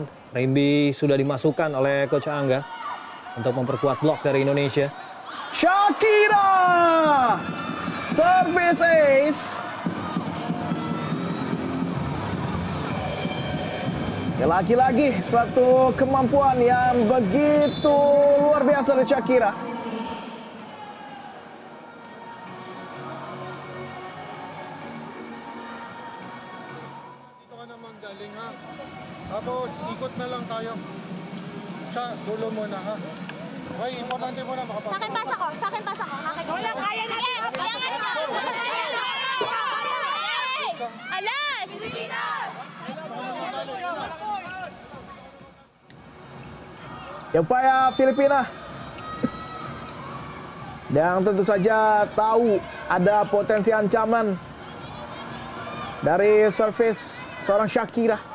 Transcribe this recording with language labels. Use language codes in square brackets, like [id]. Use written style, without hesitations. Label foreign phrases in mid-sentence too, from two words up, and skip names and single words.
[id] Rimby sudah dimasukkan oleh Coach Angga untuk memperkuat blok dari Indonesia. [en] Shakira. Service ace. [id] Ya, lagi-lagi satu kemampuan yang begitu luar biasa dari Shakira. [tl] Dito ka naman galing ha. Tapos ikot na lang tayo. Siya, dulo muna ha. Okay, importante mo na Sa makapasok. akin pasa ko. Sa akin pasa ko. Wala, kaya na. Kailangan mo. Alas! [id] Yang upaya Filipina. Dan tentu saja tahu ada potensi ancaman dari servis seorang Shakira.